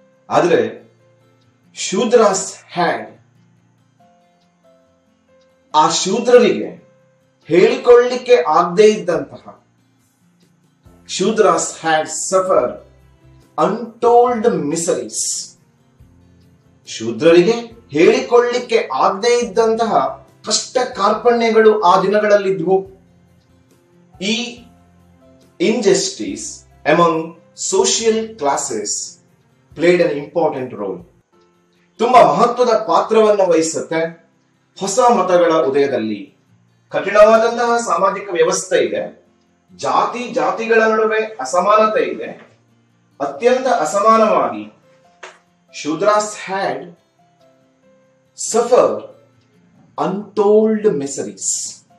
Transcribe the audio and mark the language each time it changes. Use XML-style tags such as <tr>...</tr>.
<kn>ಆದರೆ</kn> <en>Shudras had,</en> <kn>ಆ ಶೂದ್ರರಿಗೆ ಹೇಳಿಕೊಳ್ಳಿಕ್ಕೆ ಆಗದೇ ಇದ್ದಂತಹ,</kn> <en>Shudras had suffer untold miseries.</en> <kn>ಶೂದ್ರರಿಗೆ ಹೇಳಿಕೊಳ್ಳಿಕ್ಕೆ ಆಗದೇ ಇದ್ದಂತಹ ಕಷ್ಟ ಕಾರ್ಪಣ್ಯಗಳು ಆ ದಿನಗಳಲ್ಲಿದ್ವು.</kn> <en>ಈ injustice among social classes played an important role.</en> <kn>ತುಂಬಾ ಮಹತ್ವದ ಪಾತ್ರವನ್ನು ವಹಿಸುತ್ತೆ ಹೊಸ ಮತಗಳ ಉದಯದಲ್ಲಿ. ಕಠಿಣವಾದಂತಹ ಸಾಮಾಜಿಕ ವ್ಯವಸ್ಥೆ ಇದೆ, ಜಾತಿಗಳ ನಡುವೆ ಅಸಮಾನತೆ ಇದೆ. ಅತ್ಯಂತ ಅಸಮಾನವಾಗಿ</kn> <en>Shudras had suffer untold miseries.</en>